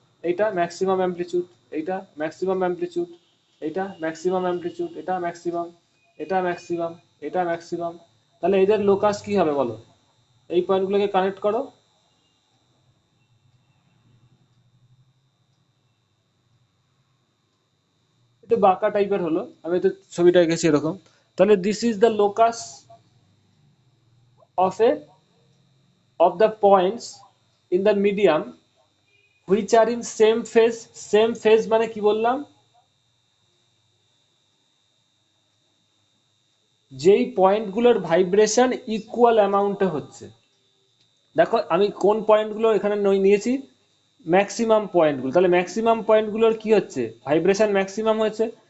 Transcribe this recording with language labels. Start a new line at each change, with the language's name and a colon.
Bangla: এইটা maximum amplitude, এইটা maximum amplitude, এইটা ম্যাক্সিমাম অ্যামপ্লিচিউড, এটা ম্যাক্সিমাম, এটা ম্যাক্সিমাম, এটা ম্যাক্সিমাম। তাহলে এদের লোকাস কি হবে বলো? এই পয়েন্টগুলোকে কানেক্ট করো। একটু বাঁকা টাইপের হলো, আমি তো ছবিটা এঁকেছি এরকম। তাহলে
English: This is the locus of a of the points in the medium which are in same phase.
Bangla: same phase মানে কি বললাম? যেই পয়েন্টগুলোর ভাইব্রেশন ইকুয়াল অ্যামাউন্টে হচ্ছে। দেখো আমি কোন পয়েন্টগুলো এখানে নিয়েছি, ম্যাক্সিমাম পয়েন্টগুলো। তাহলে ম্যাক্সিমাম পয়েন্টগুলোর কি হচ্ছে, ভাইব্রেশন ম্যাক্সিমাম হচ্ছে।